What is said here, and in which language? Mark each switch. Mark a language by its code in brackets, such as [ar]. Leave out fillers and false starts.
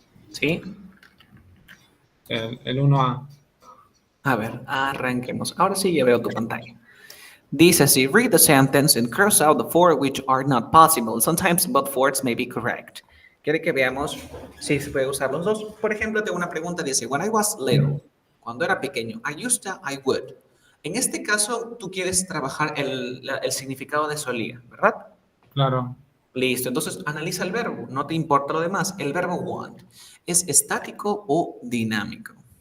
[es] ¿Sí? El 1A. A ver, arranquemos. Ahora sí ya veo tu pantalla. Dice así, [en] read the sentence and cross out the four which are not possible. Sometimes both forms may be correct. [es] Quiere que veamos si se puede usar los dos. Por ejemplo, tengo una pregunta, dice, [en] when I was little, [es] cuando era pequeño, [en] I used to, I would. [es] En este caso, tú quieres trabajar el significado de solía, ¿verdad? Claro. Listo, entonces analiza el verbo, no te importa lo demás. El verbo want, ¿es estático o dinámico?